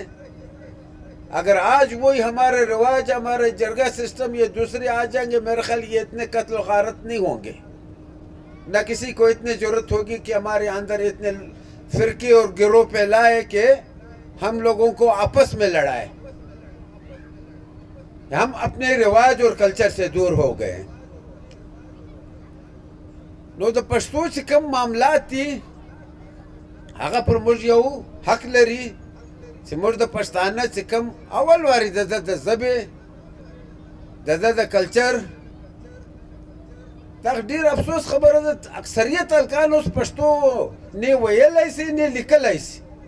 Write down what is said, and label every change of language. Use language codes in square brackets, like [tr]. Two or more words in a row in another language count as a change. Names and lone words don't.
[ur] اگر آج وہی ہمارے رواج، ہمارے جرگہ سسٹم یہ دوسرے آ جائیں گے، میرے خیال یہ اتنے قتل و غارت نہیں ہوں گے، نہ کسی کو اتنی ضرورت ہوگی کہ ہمارے اندر اتنے فرقے اور گروہ پہ لائے کہ ہم لوگوں کو آپس میں لڑائے. ہم اپنے رواج اور کلچر سے دور ہو گئے. [ps] نو د پښتو چې کوم معاملات دي هغه پر موږ یو حق لري چې موږ د پښتانه چې کوم اول واري د ژبې د کلچر. دا ډېر افسوس خبره ده، اکثریت هلکان اوس پښتو نه ویلی سي نه لیکلی سي.